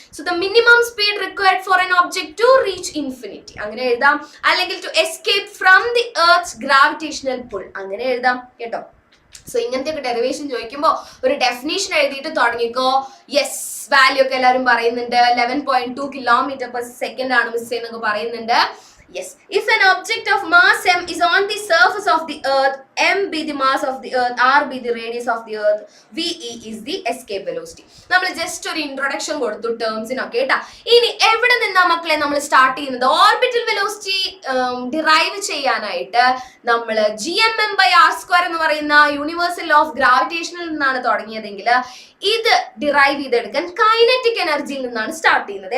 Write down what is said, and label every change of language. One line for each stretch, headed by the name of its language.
English: so the minimum speed required for an object to reach infinity
Malayalam: അങ്ങനെ എഴുതാം, അല്ലെങ്കിൽ
English: to escape from the earth's gravitational pull
Malayalam: അങ്ങനെ എഴുതാം കേട്ടോ. സോ ഇങ്ങനത്തെ ഒക്കെ ഡെറിവേഷൻ ചോദിക്കുമ്പോൾ ഒരു ഡെഫിനേഷൻ എഴുതിയിട്ട് തുടങ്ങിക്കോ. യെസ്, വാല്യൂ ഒക്കെ എല്ലാവരും പറയുന്നുണ്ട്. 11.2 km/s ആണ് മിസ് എന്നൊക്കെ പറയുന്നുണ്ട്.
English: Yes, if an object of mass m is on the surface of the earth, m be the mass of the earth, r be the radius of the earth, ve is the escape velocity.
Malayalam: നമ്മൾ just ഒരു introduction കൊടുത്തു ടേംസിനൊക്കെ കേട്ടാ. ഇനി എവിടെ നിന്നാ മക്കളെ നമ്മൾ start ചെയ്യുന്നത്? ഓർബിറ്റൽ വെലോസിറ്റി ഡിറൈവ് ചെയ്യാനായിട്ട് നമ്മൾ gmm/r² എന്ന് പറയുന്ന യൂണിവേഴ്സൽ ലോ ഓഫ് ഗ്രാവിറ്റേഷനിൽ നിന്നാണ് തുടങ്ങിയതെങ്കിൽ ഇത് ഡിറൈവ് ചെയ്തെടുക്കാൻ കൈനറ്റിക് എനർജിയിൽ നിന്നാണ് സ്റ്റാർട്ട് ചെയ്യുന്നത്.